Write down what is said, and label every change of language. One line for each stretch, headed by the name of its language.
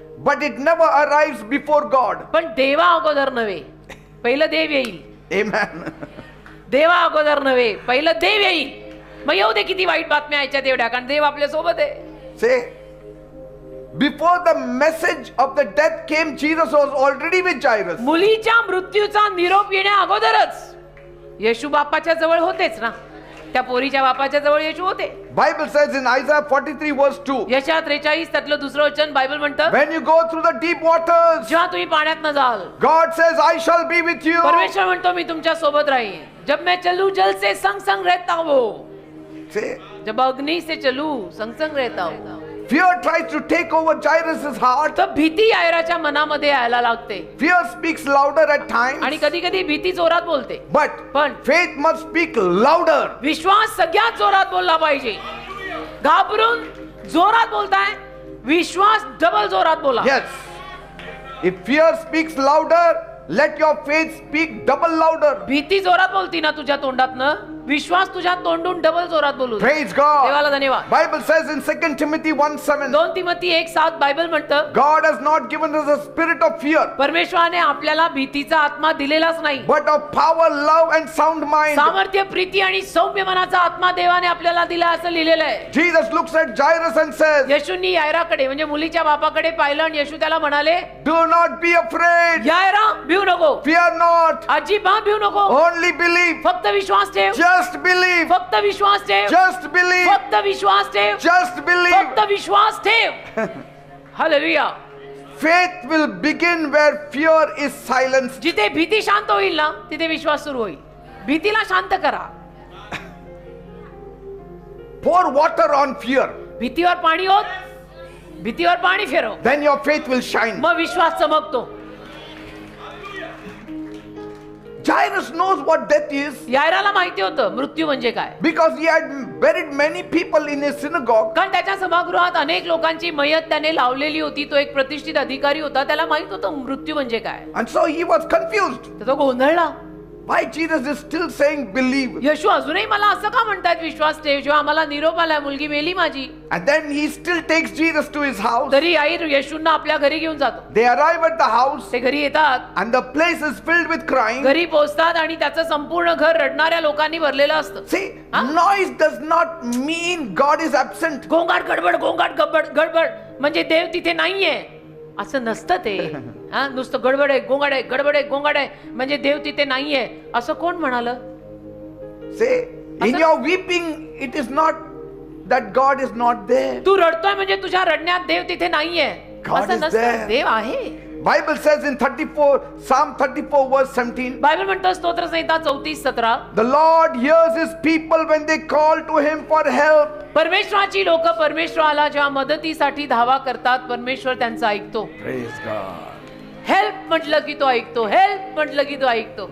English: but it never arrives before God.
Marathi: पण देवा अगोदर नव्हे, पहिलं देव येईल.
English: Amen.
Marathi: देवा अगोदर नव्हे, पहिलं देव येईल. मग येऊ दे किती वाईट बातम्या यायच्या तेवढ्या, कारण देव आपल्या सोबत आहे.
English: Say, before the message of the death came, Jesus was already with Jairus.
Marathi: मुलीच्या मृत्यूचा निरोप येण्या अगोदरच येशू बापाच्या जवळ होतेच ना. त्या पोरीच्या बापाच्या जवळ येशू होते.
English: Bible says in Isaiah 43 verse 2,
Marathi: यशा 43 त्यातलं 2रं वचन बायबल म्हणतं,
English: when you go through the deep waters,
Marathi: जेव्हा तुम्ही पाण्यात न जाल,
English: God says, I shall be with you.
Marathi: परमेश्वर म्हणतो मी तुमच्या सोबत राहीन.
Hindi: जब मैं चलूं जल से संग संग रहता हूँ,
English: Say,
Hindi: जब अग्नि से चलूं संग संग रहता हूँ.
English: fear tries to take over Jairus' heart.
Marathi: तर भीती यायराच्या मनामध्ये यायला लागते,
English: Fear speaks louder at times,
Marathi: आणि कधी कधी भीती जोरात बोलते.
English: but
Marathi: पण
English: faith must speak louder.
Marathi: विश्वास सगळ्यात जोरात बोलला पाहिजे. घाबरून जोरात बोलताय, विश्वास डबल जोरात बोला.
English: Yes. If fear speaks louder, let your faith speak double louder.
Marathi: भीती जोरात बोलती ना तुझ्या तोंडातनं, विश्वास तुझ्या तोंडून डबल जोरात बोलू दे.
English: Praise God.
Marathi: देवाला धन्यवाद.
English: Bible says in 2 Timothy 1:7,
Marathi: 2 Timothy 1:7 Bible म्हणतं,
English: God has not given us a spirit of fear,
Marathi: परमेश्वराने आपल्याला भीतीचा आत्मा दिलेलाच नाही,
English: but of power, love and sound mind.
Marathi: सामर्थ्य, प्रीती आणि सौम्य मनाचा आत्मा देवाने आपल्याला दिला असं लिहिलेलं आहे.
English: Jesus looks at Jairus and says,
Marathi: येशूंनी यायराकडे म्हणजे मुलीच्या बापाकडे पाहिलं आणि येशू त्याला म्हणाले,
English: do not be afraid.
Marathi: यायरा भिऊ नको,
English: Fear not.
Marathi: अजिबात भिऊ नको,
English: Only believe.
Marathi: फक्त विश्वास ठेव,
English: Just believe.
Marathi: फक्त विश्वास ठेव,
English: Just believe.
Marathi: फक्त विश्वास ठेव,
English: Just believe.
Marathi: फक्त विश्वास ठेव. Hallelujah.
English: Faith will begin where fear is silenced.
Marathi: जिथे भीती शांत होईल ना, तिथे विश्वास सुरू होईल. भीतीला शांत करा.
English: Pour water on fear.
Marathi: भीतीवर पाणी होत, भीतीवर पाणी फिरव,
English: Then your faith will shine.
Marathi: मग विश्वास चमकतो.
English: Jairus knows what death is
Marathi: यायराला माहिती होतं मृत्यू म्हणजे काय,
English: because he had buried many people in his synagogue.
Marathi: कारण त्याच्या सभागृहात अनेक लोकांची मयत त्याने लावलेली होती. तो एक प्रतिष्ठित अधिकारी होता, त्याला माहित होतं मृत्यू म्हणजे काय.
English: And so he was confused.
Marathi: तर तो गोंधळला.
English: Why Jesus is still saying believe?
Marathi: येशू अजूनही मला असं का म्हणतात विश्वास ठेव, जेव्हा आम्हाला निरोप आलाय मुलगी मेली माझी.
English: And then he still takes Jesus to his house.
Marathi: तरी आई येशूंना आपल्या घरी घेऊन जातो.
English: They arrive at the house
Marathi: ते घरी येतात,
English: and the place is filled with crying.
Marathi: घरी पोहोचतात आणि त्याचं संपूर्ण घर रडणाऱ्या लोकांनी भरलेलं असतं.
English: See, noise does not mean God is absent.
Marathi: गोंगाट गडबड, गोंगाट गडबड म्हणजे देव तिथे नाहीये असं नसतं ते. हा, नुसतं गडबड आहे, गोंगाट आहे, गडबड आहे, गोंगाट आहे म्हणजे देव तिथे नाहीये असं कोण म्हणालं?
English: Say, in your weeping, it is not that God is not there.
Marathi: तू रडतोय म्हणजे तुझ्या रडण्यात देव तिथे नाहीये
English: God
Marathi: असं
English: is
Marathi: नसतं.
English: there.
Marathi: देव आहे.
English: Bible says in Psalm 34 verse 17,
Marathi: Bible म्हणतं स्तोत्र संहिता 34:17,
English: the Lord hears his people when they call to him for help.
Marathi: परमेश्वराची लोक परमेश्वराला जेव्हा मदतीसाठी धावा करतात, परमेश्वर त्यांचं ऐकतो.
English: Praise God.
Marathi: हेल्प म्हटलं की तो ऐकतो, हेल्प म्हटलं की तो ऐकतो.